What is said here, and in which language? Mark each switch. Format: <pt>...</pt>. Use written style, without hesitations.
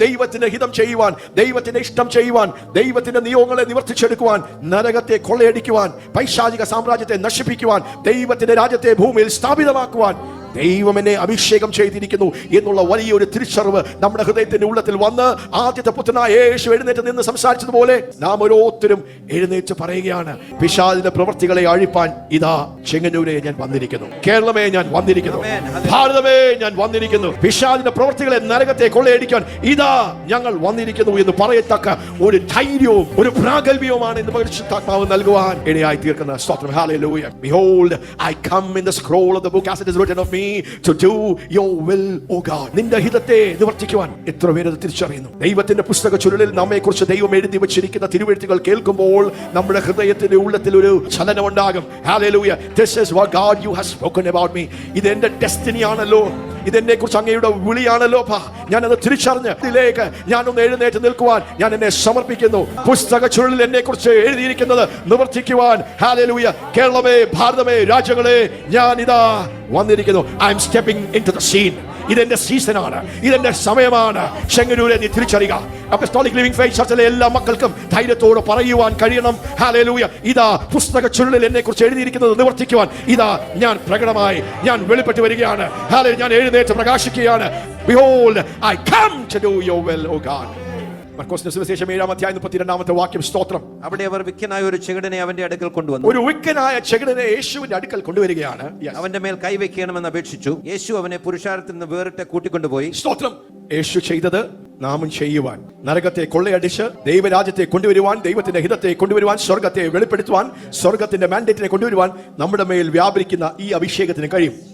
<ml>ദൈവത്തിന്റെ ഹിതം ചെയ്യുവാൻ, ദൈവത്തിന്റെ ഇഷ്ടം ചെയ്യുവാൻ, ദൈവത്തിന്റെ നിയോഗങ്ങളെ നിവർത്തിച്ചെടുക്കുവാൻ, നരകത്തെ കൊള്ളയടിക്കുവാൻ, പൈശാചിക സാമ്രാജ്യത്തെ നശിപ്പിക്കുവാൻ, ദൈവത്തിന്റെ രാജ്യത്തെ ഭൂമിയിൽ സ്ഥാപിതമാക്കുവാൻ ദൈവം എന്നെ അഭിഷേകം ചെയ്തിരിക്കുന്നു എന്നുള്ള വലിയൊരു തിരിച്ചറിവ് നമ്മുടെ ഹൃദയത്തിന്റെ ഉള്ളത്തിൽ വന്ന് ആദ്യത്തെ പുത്രനായ യേശു എഴുന്നേറ്റ് നിന്ന് സംസാരിച്ചതുപോലെ നാം ഓരോരുത്തരും എഴുന്നേറ്റ് പറയുകയാണ്, പിശാചിന്റെ പ്രവൃത്തികളെ അഴിപ്പാൻ ഇതാ ചെങ്ങന്നൂരെ ഞാൻ വന്നിരിക്കുന്നു, കേരളമേ ഞാൻ വന്നിരിക്കുന്നു, ഭാരതമേ ഞാൻ വന്നിരിക്കുന്നു, പിശാചിന്റെ പ്രവൃത്തികളെ നരകത്തെ കൊള്ളയടിക്കാൻ ഇതാ ഞങ്ങൾ വന്നിരിക്കുന്നു എന്ന് പറയത്തക്ക ഒരു ധൈര്യവും ഒരു പ്രാഗൽഭ്യവുമാണ് ഇന്ന് പരിശുദ്ധാത്മാവ് നൽകുവാൻ ഇടയായി തീർക്കുന്ന സ്തോത്രം.</ml> <en>Hallelujah. Behold, I come in the scroll of the book as it is written of me to do your will, O God.</en> <ml>നിന്റെ ഹിതത്തെ നിവർത്തിക്കുവാൻ എത്ര പേര് തിരിച്ചറിയുന്നു? ദൈവത്തിന്റെ പുസ്തക ചുരുളിൽ നമ്മെ കുറിച്ച് ദൈവം എഴുതി വെച്ചിരിക്കുന്ന തിരുവെഴുത്തുകൾ കേൾക്കുമ്പോൾ നമ്മുടെ ഹൃദയത്തിന്റെ ഉള്ളത്തിൽ ഒരു ചലനം ഉണ്ടാകും.</ml> <en>Hallelujah. This is what God you have spoken about me.</en> <ml>ഇത് എന്റെ ഡെസ്റ്റിനി ആണല്ലോ, ഇതെന്നെ കുറിച്ച് അങ്ങയുടെ വിളിയാണല്ലോ. ഞാനത് തിരിച്ചറിഞ്ഞ് ഇതിലേക്ക് ഞാനൊന്ന് എഴുന്നേറ്റ് നിൽക്കുവാൻ ഞാൻ എന്നെ സമർപ്പിക്കുന്നു. പുസ്തക ചുരുളിൽ എന്നെ കുറിച്ച് എഴുതിയിരിക്കുന്നത് നിവർത്തിക്കുവാൻ, ഹല്ലേലൂയ, കേരളമേ, ഭാരതമേ, രാജ്യങ്ങളെ ഞാൻ ഇതാ വന്നിരിക്കുന്നു.</ml> <en>I am stepping into the scene.</en> <ml>ഇതെന്റെ സീസണാണ്, ഇതെന്റെ സമയമാണ്. ചെങ്ങന്നൂരെ നീ തിരിച്ചറിയുക. അപ്പോസ്തലിക് ലിവിംഗ് ഫെയ്ത്ത് ചർച്ചിലെ എല്ലാ മക്കൾക്കും ധൈര്യത്തോടെ പറയുവാൻ കഴിയണം, ഹല്ലേലൂയ, ഇതാ പുസ്തക ചുരുളിൽ എന്നെ കുറിച്ച് എഴുതിയിരിക്കുന്നത് നിവർത്തിക്കുവാൻ ഇതാ ഞാൻ പ്രകടമായി ഞാൻ വെളിപ്പെട്ട് വരികയാണ്. ഹല്ലേലൂയ, ഞാൻ എഴുന്നേറ്റ് പ്രകാശിക്കുകയാണ്.</ml> <en>Behold, I come to do your will, O God.</en> <ml>മർക്കോസിന്റെ സുവിശേഷം 7-ാം അധ്യായം 32-ാമത്തെ വാക്യം. സ്തോത്രം. അവിടെ അവർ വിക്കനായ ഒരു ചെകിടനെ അവന്റെ അടുക്കൽ കൊണ്ടുവന്നു. ഒരു വിക്കനായ ചെകിടനെ യേശുവിന്റെ അടുക്കൽ കൊണ്ടുവരികയാണ്. അവന്റെ മേൽ കൈവയ്ക്കണമെന്ന് അപേക്ഷിച്ചു. യേശു അവനെ പുരുഷാരത്തിൽ നിന്ന് വേറിട്ട് കൂട്ടിക്കൊണ്ടുപോയി. സ്തോത്രം. യേശു ചെയ്തത് നാമും ചെയ്യുവാൻ, നരകത്തെ കൊള്ളയടിച്ച് ദൈവരാജ്യത്തെ കൊണ്ടുവരുവാൻ, ദൈവത്തിന്റെ ഹിതത്തെ കൊണ്ടുവരുവാൻ, സ്വർഗത്തെ വെളിപ്പെടുത്തുവാൻ, സ്വർഗത്തിന്റെ മാൻഡേറ്റിനെ കൊണ്ടുവരുവാൻ നമ്മുടെ മേൽ വ്യാപരിക്കുന്ന ഈ അഭിഷേകത്തിന് കഴിയും.</ml>